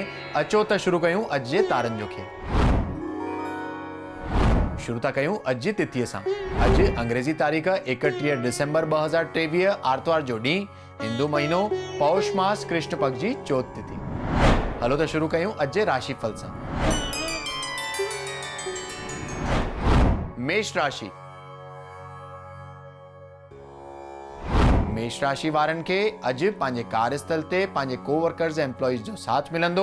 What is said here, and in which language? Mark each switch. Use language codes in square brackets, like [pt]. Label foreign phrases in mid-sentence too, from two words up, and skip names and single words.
[sd] अचो त शुरू कयूं अॼु जे तारनि जो खेल। शुरू था कयूं अॼु जी तिथीअ सां। अॼु अंग्रेज़ी तारीख़ 31 डिसेंबर 2023 आर्तवार जो ॾींहुं, हिंदू महीनो पौष मास कृष्ण पक्ष जी चौथ तिथि। हलो त शुरू कयूं अॼु जे राशिफल सां। मेष राशि। मेष राशि वारनि खे अॼु पंहिंजे कार्यस्थल ते पंहिंजे कोवर्कर्स ऐं एम्प्लॉइज़ जो साथ मिलंदो।